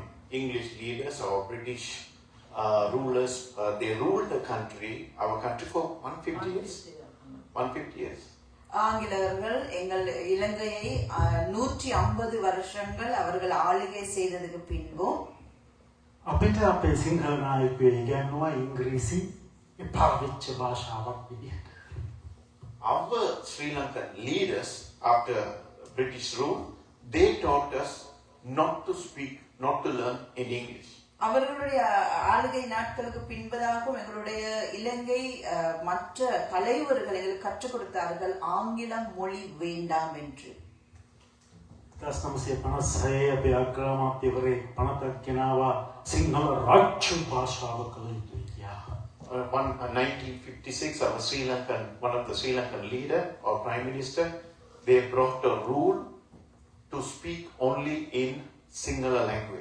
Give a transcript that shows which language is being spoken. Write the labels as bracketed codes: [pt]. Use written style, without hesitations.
[en] English leaders or British rulers, they ruled the country, our country for 150 years. 150 years. [ta] ஆங்கிலேயர்கள் எங்கள் இலங்கையை 150 வருஷங்கள் அவர்கள் ஆளுகை செய்ததுக்கு பின்பும் [si] අපිට අපේ සිංහල නායකයෝ ඉගෙනුවා ඉංග්‍රීසි එපා වෙච්ච භාෂාවක් විදිහට. [en] Our Sri Lankan leaders, after British rule, they taught us not to speak, not to learn in English. [ta] அவர்களுடைய ஆளுகை நாட்களுக்கு பின்பதாகவும் எங்களுடைய இலங்கை மற்ற தலைவர்கள் எங்களுக்கு கற்றுக் கொடுத்தார்கள் ஆங்கிலம் மொழி வேண்டாம் என்று. [si] 1956 අපේ අග්‍රාමාත්‍යවරේ පනතක් ගෙනාවා සිංහල රාජ්‍ය භාෂාව කළ යුතුයි කියලා. [en] 1956, our Sri Lankan, one of the Sri Lankan leader or prime minister, they brought a rule to speak only in Sinhala language.